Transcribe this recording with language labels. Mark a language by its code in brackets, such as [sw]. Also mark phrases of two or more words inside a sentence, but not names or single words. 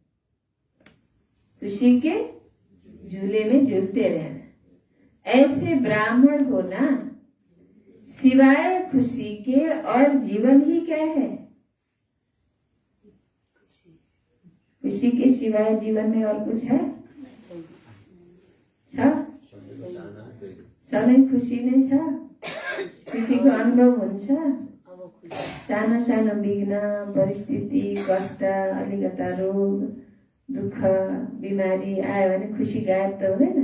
[hi] खुशी के झूले में झूलते रहना। ऐसे ब्राह्मण होना सिवाय खुशी के और जीवन ही क्या है? खुशी के सिवाय जीवन में और कुछ है? [ne] सधैँ खुसी नै छ? खुसीको अनुभव हुन्छ? सानो सानो विघ्न, परिस्थिति, कष्ट, अलिकता रोग, दुःख, बिमारी आयो भने खुसी गायब त हुँदैन?